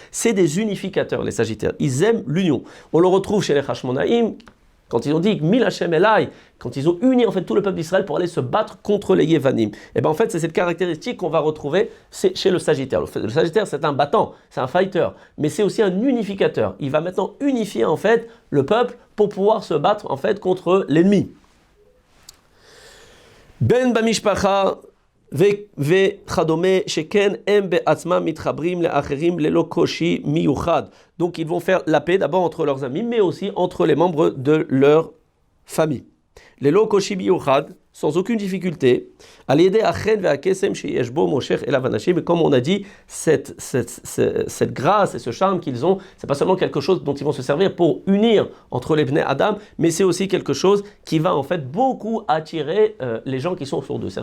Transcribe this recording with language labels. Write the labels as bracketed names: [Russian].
[French] C'est des unificateurs les Sagittaires, ils aiment l'union. On le retrouve chez les Hashmonaïm, quand ils ont dit [Hebrew] Mil Hashem Elai, [French] quand ils ont uni en fait tout le peuple d'Israël pour aller se battre contre les Yevanim. Et bien en fait c'est cette caractéristique qu'on va retrouver chez le Sagittaire. Le Sagittaire c'est un battant, c'est un fighter, mais c'est aussi un unificateur. Il va maintenant unifier en fait le peuple pour pouvoir se battre en fait contre l'ennemi. Ben bamishpacha [Hebrew] וכדומה שכן הם בעצמם מתחברים לאחרים ללא קושי מיוחד. [French] Donc ils vont faire la paix d'abord entre leurs amis, mais aussi entre les membres de leur famille. [Hebrew] ללא קושי מיוחד, [French] sans aucune difficulté, [Hebrew] על ידי החן והקסם שיש בו מושך אליו אנשים, [French] et comme on a dit, cette grâce et ce charme qu'ils ont, c'est pas seulement quelque chose dont ils vont se servir pour unir entre les Bnei Adam, mais c'est aussi quelque chose qui va en fait beaucoup attirer les gens qui sont autour d'eux.